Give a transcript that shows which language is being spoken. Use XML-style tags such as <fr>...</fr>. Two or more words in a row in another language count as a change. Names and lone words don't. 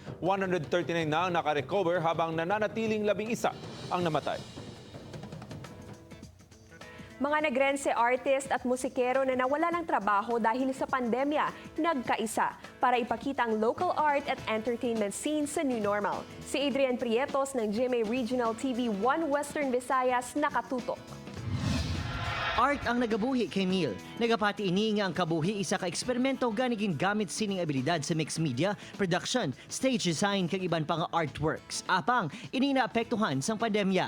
<tl>139 na ang nakarecover habang nananatiling 11 ang namatay. Mga nagrense artist at musikero na nawala ng trabaho dahil sa pandemya, nagkaisa para ipakita ang</tl> <en>local art</en> <tl>at</tl> <en>entertainment scene</en> <tl>sa</tl> <en>new normal.</en> <tl>Si Adrian Prietos ng GMA Regional TV 1 Western Visayas nakatutok.</tl> <hil>Art ang nagabuhi kay Neil. Nagapati ini nga ang kabuhi isa ka eksperimento ganigin gamit sining abilidad sa</hil> <en>mixed media,</en> <hil>production, stage design kag iban pa nga artworks. Apang ini naapektuhan sang pandemya.</hil>